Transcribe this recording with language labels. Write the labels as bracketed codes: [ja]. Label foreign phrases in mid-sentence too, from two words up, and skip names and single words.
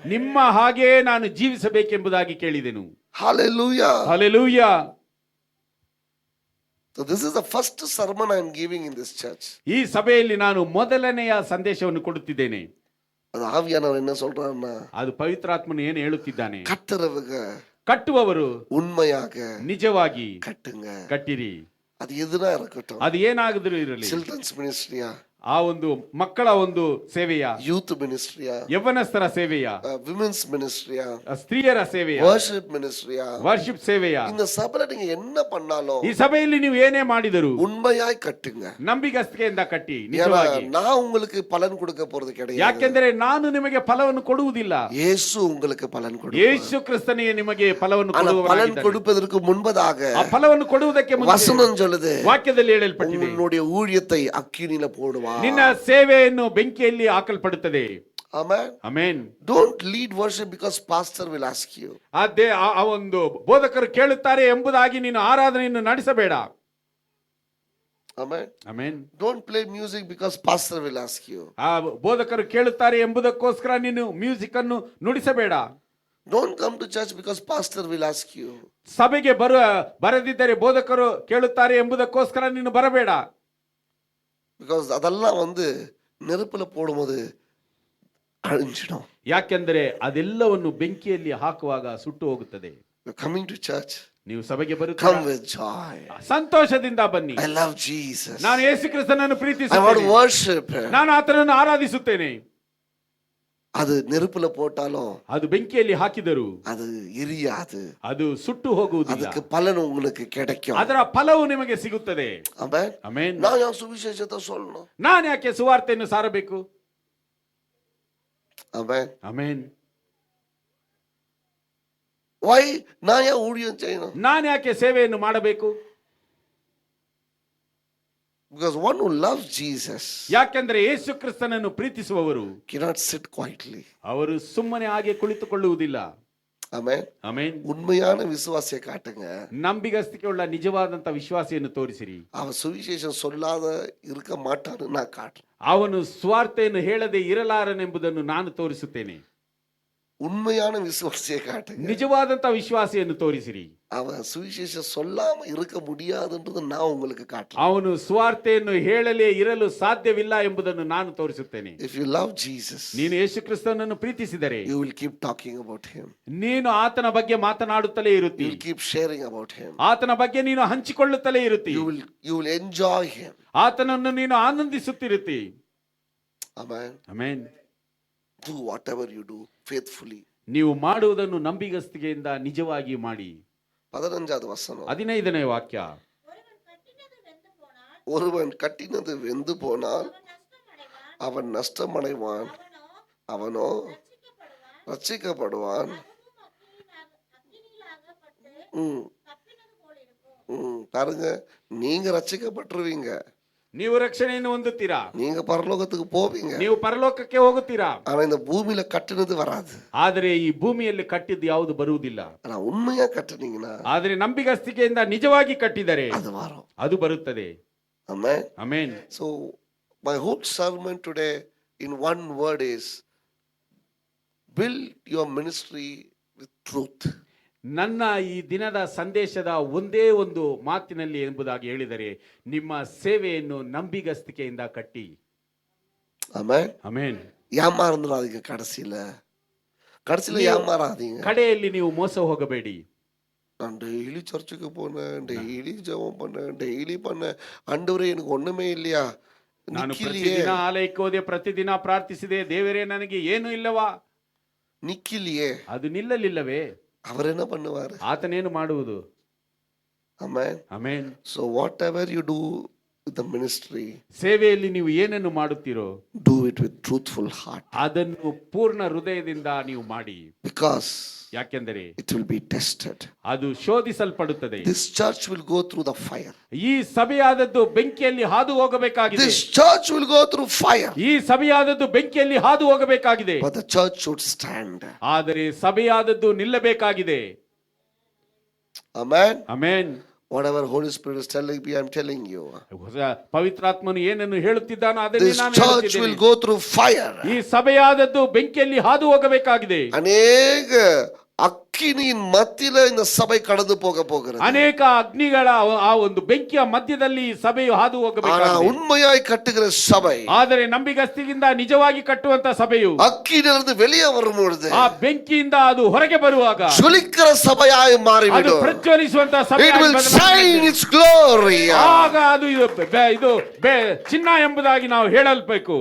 [kn] ನಿಮ್ಮ ಹಾಗೆ ನಾನು ಜೀವಿಸಬೇಕೆಂಬುದಾಗಿ ಕೇಳಿದೆನು. [en] Hallelujah. [kn] ಹಲ್ಲೆಲೂಯಾ. [en] So this is the first sermon I am giving in this church. [kn] ಈ ಸಭೆಯಲ್ಲಿ ನಾನು ಮೊದಲನೆಯ ಸಂದೇಶವನ್ನು ಕೊಡುತ್ತಿದ್ದೇನೆ. [ta] அது ஆவியானவர் என்ன சொல்றாருன்னா, [kn] ಅದು ಪವಿತ್ರಾತ್ಮನು ಏನು ಹೇಳುತ್ತಿದ್ದಾನೆ, [ta] கட்டுறவங்க [kn] ಕಟ್ಟುವವರು [ta] உண்மையாக [kn] ನಿಜವಾಗಿ [ta] கட்டுங்க. [kn] ಕಟ್ಟಿರಿ. [ta] அது எதுனா இருக்கட்டும், [kn] ಅದು ಏನಾದರೂ ಇರಲಿ. [en] Children's ministry-a, [kn] ಆ ಒಂದು ಮಕ್ಕಳ ಒಂದು ಸೇವೆಯ, [en] Youth ministry-a, [kn] ಯೌವನಸ್ಥರ ಸೇವೆಯ, [en] Women's ministry-a, [kn] ಸ್ತ್ರೀಯರ ಸೇವೆಯ, [en] Worship ministry-a, [kn] ವರ್ಷಿಪ್ ಸೇವೆಯ, [ta] இந்த சபையில நீங்க என்ன பண்ணாலும் [kn] ಈ ಸಭೆಯಲ್ಲಿ ನೀವು ಏನೇ ಮಾಡಿದರೂ [ta] உண்மையாய் கட்டுங்க. [kn] ನಂಬಿಗಸ್ತಿಕೆಯಿಂದ ಕಟ್ಟಿ [ta] ஏன்னா [kn] ನಿಜವಾಗಿ. [ta] நான் உங்களுக்கு பலன் கொடுக்க போறது கிடையாது. [kn] ಯಾಕೆಂದರೆ ನಾನು ನಿಮಗೆ ಫಲವನ್ನು ಕೊಡುವುದಿಲ್ಲ, [ta] இயேசு உங்களுக்கு பலன் கொடுப்பார். [kn] ಯೇಸು ಕ್ರಿಸ್ತನಿಗೆ ನಿಮಗೆ ಫಲವನ್ನು [ta] ஆனா பலன் [kn] ಕೊಡುವವನಾಗಿದ್ದಾನೆ. [ta] கொடுப்பதற்கு முன்பதாக [kn] ಆ ಫಲವನ್ನು ಕೊಡುವುದಕ್ಕೆ ಮುಂಚೆ [ta] வசனம் சொல்லுது, [kn] ವಾಕ್ಯದಲ್ಲಿ ಹೇಳಲ್ಪಟ್ಟಿದೆ, [ta] உன்னுடைய ஊழியத்தை அக்கினியில போடுவா. [kn] ನಿನ್ನ ಸೇವೆಯನ್ನು ಬೆಂಕಿಯಲ್ಲಿ ಹಾಕಲ್ಪಡುತ್ತದೆ. [en] Amen. [kn] ಆಮೆನ್. [en] Don't lead worship because pastor will ask you. [kn] ಆ ಒಂದು ಬೋಧಕರು ಕೇಳುತ್ತಾರೆ ಎಂಬುದಾಗಿ ನೀನು ಆರಾಧನೆಯನ್ನು ನಡೆಸಬೇಡ. [en] Amen. [kn] ಆಮೆನ್. [en] Don't play music because pastor will ask you. [kn] ಆ ಬೋಧಕರು ಕೇಳುತ್ತಾರೆ ಎಂಬುದಕ್ಕೋಸ್ಕರ ನೀನು ಮ್ಯೂಸಿಕ್ ಅನ್ನು ನುಡಿಸಬೇಡ. [en] Don't come to church because pastor will ask you. [kn] ಸಭೆಗೆ ಬರದಿದ್ದರೆ ಬೋಧಕರು ಕೇಳುತ್ತಾರೆ ಎಂಬುದಕ್ಕೋಸ್ಕರ ನೀನು ಬರಬೇಡ. [ta] Because அதெல்லாம் நெருப்புல போடும்போது அழிஞ்சிடும். [kn] ಯಾಕೆಂದರೆ ಅದೆಲ್ಲವನ್ನು ಬೆಂಕಿಯಲ್ಲಿ ಹಾಕುವಾಗ ಸುಟ್ಟು ಹೋಗುತ್ತದೆ. [en] You're coming to church. [kn] ನೀವು ಸಭೆಗೆ [en] Come [kn] ಬರುತ್ತೀರಾ, [en] with joy. [kn] ಸಂತೋಷದಿಂದ ಬನ್ನಿ. [en] I love Jesus. [kn] ನಾನು ಯೇಸು ಕ್ರಿಸ್ತನನ್ನು [en] I want to [kn] ಪ್ರೀತಿಸುತ್ತೇನೆ, [en] worship him. [kn] ನಾನು ಆತನನ್ನು ಆರಾಧಿಸುತ್ತೇನೆ. [ta] அது நெருப்புல போட்டாலும் [kn] ಅದು ಬೆಂಕಿಯಲ್ಲಿ ಹಾಕಿದರು [ta] அது எரியாது. [kn] ಅದು ಸುಟ್ಟು ಹೋಗುವುದಿಲ್ಲ, [ta] அதுக்கு பலன் உங்களுக்கு கிடைக்கும். [kn] ಅದರ ಫಲವು ನಿಮಗೆ ಸಿಗುತ್ತದೆ. [ta] ஆமென். [kn] ಆಮೆನ್. [ta] நான் ஏன் சுவிசேஷத்தை சொல்லணும்? [kn] ನಾನು ಯಾಕೆ ಸುವಾರ್ತೆಯನ್ನು ಸಾರಬೇಕು? [ta] ஆமென். [kn] ಆಮೆನ್. [ta] Why நான் ஏன் ஊழியம் செய்யணும்? [kn] ನಾನು ಯಾಕೆ ಸೇವೆಯನ್ನು ಮಾಡಬೇಕು? [en] Because one who loves Jesus [kn] ಯಾಕೆಂದ್ರೆ ಯೇಸು ಕ್ರಿಸ್ತನನ್ನು ಪ್ರೀತಿಸುವವರು [en] cannot sit quietly. [kn] ಅವರು ಸುಮ್ಮನೆ ಹಾಗೆ ಕುಳಿತುಕೊಳ್ಳುವುದಿಲ್ಲ. [ta] ஆமென். [kn] ಆಮೆನ್. [ta] உண்மையான விசுவாசியை காட்டுங்க. [kn] ನಂಬಿಗಸ್ತಿಕೆ ಉಳ್ಳ ನಿಜವಾದಂತ ವಿಶ್ವಾಸಿಯನ್ನು ತೋರಿಸಿರಿ. [ta] அவன் சுவிசேஷம் சொல்லாத இருக்க மாட்டான்னு நான் காட்டுறேன். [kn] ಅವನು ಸ್ವಾರ್ಥೆಯನ್ನು ಹೇಳದೆ ಇರಲಾರನೆಂಬುದನ್ನು ನಾನು ತೋರಿಸುತ್ತೇನೆ. [ta] உண்மையான விசுவாசியை காட்டுங்க. [kn] ನಿಜವಾದಂತ ವಿಶ್ವಾಸಿಯನ್ನು ತೋರಿಸಿರಿ. [ta] அவன் சுவிசேஷம் சொல்லாம இருக்க முடியாதுன்றது நான் உங்களுக்கு காட்டுறேன். [kn] ಅವನು ಸ್ವಾರ್ಥೆಯನ್ನು ಹೇಳಲೇ ಇರಲು ಸಾಧ್ಯವಿಲ್ಲ ಎಂಬುದನ್ನು ನಾನು ತೋರಿಸುತ್ತೇನೆ. [en] If you love Jesus, [kn] ನೀನು ಯೇಸು ಕ್ರಿಸ್ತನನ್ನು ಪ್ರೀತಿಸಿದರೆ [en] you will keep talking about him. [kn] ನೀನು ಆತನ ಬಗ್ಗೆ ಮಾತನಾಡುತ್ತಲೇ [en] You [kn] ಇರುತ್ತಿ. [en] will keep sharing about him. [kn] ಆತನ ಬಗ್ಗೆ ನೀನು ಹಂಚಿಕೊಳ್ಳುತ್ತಲೇ ಇರುತ್ತಿ. [en] You will enjoy him. [kn] ಆತನನ್ನು ನೀನು ಆನಂದಿಸುತ್ತಿರುತ್ತಿ. [en] Amen. [kn] ಆಮೆನ್. [en] Do whatever you do faithfully. [kn] ನೀವು ಮಾಡುವುದನ್ನು ನಂಬಿಗಸ್ತಿಕೆಯಿಂದ ನಿಜವಾಗಿ ಮಾಡಿ. [ta] 15வது வசனம். [kn] 15ನೇ ವಾಕ್ಯ. [ta] ஒருவன் கட்டினது வெந்து போனால் ஒருவன் கட்டினது வெந்து போனால் அவன் நஷ்டமடைவான், அவனோ ரட்சிக்கப்படுவான். பாருங்க, நீங்க ரட்சிக்கப்பட்டுருவீங்க, [kn] ನೀವು ರಕ್ಷಣೆಯನ್ನು ಹೊಂದುತ್ತೀರಾ, [ta] நீங்க பரலோகத்துக்கு போவீங்க. [kn] ನೀವು ಪರಲೋಕಕ್ಕೆ ಹೋಗುತ್ತೀರಾ. [ta] ஆனா இந்த பூமியில கட்டினது வராது. [kn] ಆದರೆ ಈ ಭೂಮಿಯಲ್ಲಿ ಕಟ್ಟಿದ್ದು ಯಾವುದು ಬರುವುದಿಲ್ಲ. [ta] ஆனா உண்மையா கட்டுனீங்கன்னா [kn] ಆದರೆ ನಂಬಿಗಸ್ತಿಕೆಯಿಂದ ನಿಜವಾಗಿ ಕಟ್ಟಿದರೆ [ta] அது வரும். [kn] ಅದು ಬರುತ್ತದೆ. [en] Amen. [kn] ಆಮೆನ್. [en] So my whole sermon today in one word is build your ministry with truth. [kn] ನನ್ನ ಈ ದಿನದ ಸಂದೇಶದ ಒಂದೇ ಒಂದು ಮಾತಿನಲ್ಲಿ ಎಂಬುದಾಗಿ ಹೇಳಿದರೆ, ನಿಮ್ಮ ಸೇವೆಯನ್ನು ನಂಬಿಗಸ್ತಿಕೆಯಿಂದ ಕಟ್ಟಿ. [en] Amen. [kn] ಆಮೆನ್. [ta] ஏமாறந்துடாதீங்க. கடைசியில ஏமாறாதீங்க. [kn] ಕಡೆಯಲ್ಲಿ ನೀವು ಮೋಸ ಹೋಗಬೇಡಿ. [ta] நான் டெய்லி சர்ச்சுக்கு போனேன், டெய்லி ஜெபம் பண்ணேன், டெய்லி பண்ணேன், ஆண்டவரே எனக்கு ஒண்ணுமே இல்லையா, [kn] ನಾನು [ta] நிக்கலையே, [kn] ಪ್ರತಿದಿನ ಆಲಯಕ್ಕೆ ಹೋದೆ, ಪ್ರತಿದಿನ ಪ್ರಾರ್ಥಿಸಿದೆ, ದೇವರೇ ನನಗೆ ಏನು ಇಲ್ಲವಾ? [ta] நிக்கலையே. [kn] ಅದು ನಿಲ್ಲಲಿಲ್ಲವೇ? [ta] அவர் என்ன பண்ணுவாரு? [kn] ಆತನೇನು ಮಾಡುವುದು? [en] Amen. [kn] ಆಮೆನ್. [en] So whatever you do with the ministry, [kn] ಸೇವೆಯಲ್ಲಿ ನೀವು ಏನನ್ನು ಮಾಡುತ್ತೀರೋ [en] do it with truthful heart. [kn] ಅದನ್ನು ಪೂರ್ಣ ಹೃದಯದಿಂದ ನೀವು ಮಾಡಿ. [en] Because [kn] ಯಾಕೆಂದರೆ [en] it will be tested. [kn] ಅದು ಶೋಧಿಸಲ್ಪಡುತ್ತದೆ. [en] This church will go through the fire. [kn] ಈ ಸಭೆಯಾದದ್ದು ಬೆಂಕಿಯಲ್ಲಿ ಹಾದು ಹೋಗಬೇಕಾಗಿದೆ. [en] This church will go through fire. [kn] ಈ ಸಭೆಯಾದದ್ದು ಬೆಂಕಿಯಲ್ಲಿ ಹಾದು ಹೋಗಬೇಕಾಗಿದೆ. [en] But the church should stand. [kn] ಆದರೆ ಸಭೆಯಾದದ್ದು ನಿಲ್ಲಬೇಕಾಗಿದೆ. [en] Amen. [kn] ಆಮೆನ್. [en] Whatever Holy Spirit is telling me, I'm telling you. [kn] ಪವಿತ್ರಾತ್ಮನು ಏನನ್ನು ಹೇಳುತ್ತಿದ್ದಾನೋ ಅದನ್ನೇ [en] This [kn] ನಾನು [en] church [kn] ಹೇಳುತ್ತಿದ್ದೇನೆ. [en] will go through fire. [kn] ಈ ಸಭೆಯಾದದ್ದು ಬೆಂಕಿಯಲ್ಲಿ ಹಾದು ಹೋಗಬೇಕಾಗಿದೆ. [ta] அனேக அக்கினியின் மத்தியில இந்த சபை கடந்து போக போகிறது. [kn] ಅನೇಕ ಅಗ್ನಿಗಳ ಆ ಒಂದು ಬೆಂಕಿಯ ಮಧ್ಯದಲ್ಲಿ ಈ ಸಭೆಯು ಹಾದು [ta] ஆனா [kn] ಹೋಗಬೇಕಾಗಿದೆ. [ta] உண்மையாய் கட்டுகிற சபை, [kn] ಆದರೆ ನಂಬಿಗಸ್ತಿಗಿಂದ ನಿಜವಾಗಿ ಕಟ್ಟುವಂತ ಸಭೆಯು [ta] அக்கினிலிருந்து வெளியே வரும்பொழுது [kn] ಆ ಬೆಂಕಿಯಿಂದ ಅದು ಹೊರಗೆ ಬರುವಾಗ [ta] ஜொலிக்கிற சபையாய் [kn] ಅದು [ta] மாறிவிடும். [kn] ಪ್ರಜ್ವಲಿಸುವಂತ [en] It [kn] ಸಭೆಯಾಗಿ [en] will [kn] ಬದಲಾಗುತ್ತದೆ. [en] shine its glory. [kn] ಆಗ ಅದು ಇದು ಚಿನ್ನ ಎಂಬುದಾಗಿ ನಾವು ಹೇಳಲ್ಬೇಕು.